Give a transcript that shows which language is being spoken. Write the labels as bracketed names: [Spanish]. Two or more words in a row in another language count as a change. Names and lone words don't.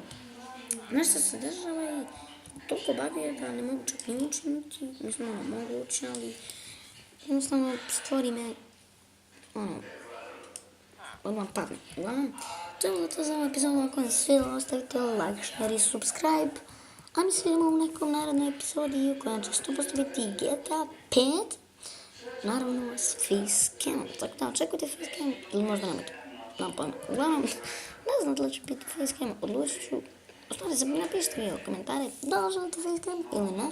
[Bosnian] Nešto se dešava i toliko baguje da ne mogu čak ni učiniti. Mislim, mogu učiniti, ali... Jednostavno, stvari me... odmah padne. Uglavnom, to je bilo to za ovu epizodu. Ako vam se svidjelo, ostavite [English] like, share [Bosnian] i subscribe. A mi se vidimo u nekom narednoj epizodi u kojoj će 100% biti GTA 5. Naravno, s facecamom. Tako da, očekujte facecam ili možda nemojte. Nemam pojma. Uglavnom, ne znam da li će biti facecam, odlučit ću. Ostavite se, napišite mi u komentare da li želite facecam ili ne.